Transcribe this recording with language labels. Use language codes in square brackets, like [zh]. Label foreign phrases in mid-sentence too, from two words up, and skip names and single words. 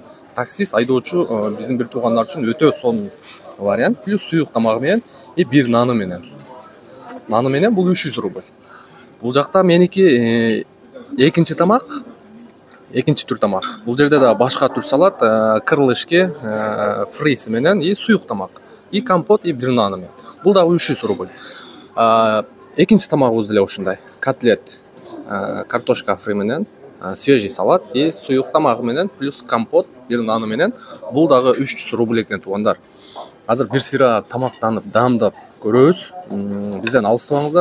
[ky] Таксист, айдоочу биздин бир туугандар үчүн өтө сонун вариант. Плюс суюк тамагы менен и бир наны менен. Наны менен бул 300 рубль. Бул жакта меники экинчи тамак, экинчи түр тамак. Бул жерде да башка түр салат, крылышки, фриз менен и суюк тамак. И компот и бир наны менен. Бул да 300 рубль. Экинчи тамагыбыз деле ушундай. Котлет, [ru] картошка фри [ky] менен, [ru] свежий салат и [ky] суюк тамагы менен плюс компот бир наны менен. Бул дагы 300 рубль экен туугандар. Азыр бир сыйра тамактанып, даамдап көрөбүз. Бизден алыстабаңыздар.